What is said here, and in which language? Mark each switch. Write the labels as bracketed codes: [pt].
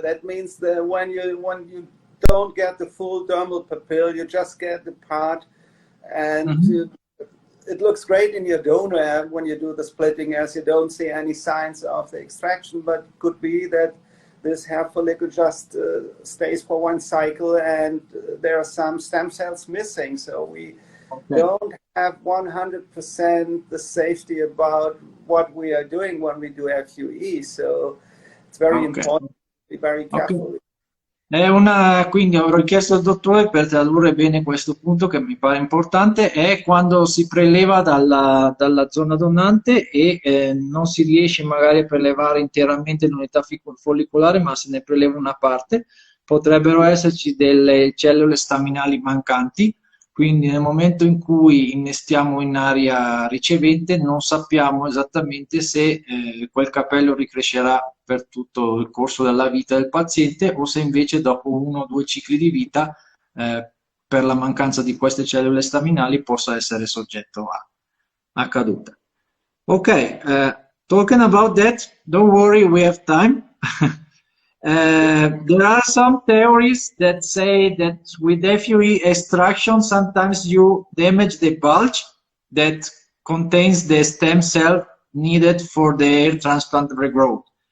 [en] That means that when you don't get the full dermal papille, you just get the part, and it looks great in your donor when you do the splitting, as you don't see any signs of the extraction, but it could be that this hair follicle just stays for one cycle and there are some stem cells missing. So we don't have 100% the safety about what we are doing when we do FUE. So it's very important to be very careful. [it] Quindi avrò chiesto al dottore per tradurre bene questo punto che mi pare importante, è quando si preleva dalla zona donante e non si riesce magari a prelevare interamente l'unità follicolare, ma se ne preleva una parte, potrebbero esserci delle cellule staminali mancanti, quindi nel momento in cui innestiamo in area ricevente non sappiamo esattamente se quel capello ricrescerà per tutto il corso della vita del paziente o se invece dopo 1 o 2 cicli di vita per la mancanza di queste cellule staminali possa essere soggetto a caduta. [en] Ok, talking about that, don't worry, we have time. There are some theories that say that with FUE extraction, sometimes you damage the bulge that contains the stem cell needed for the hair transplant regrowth.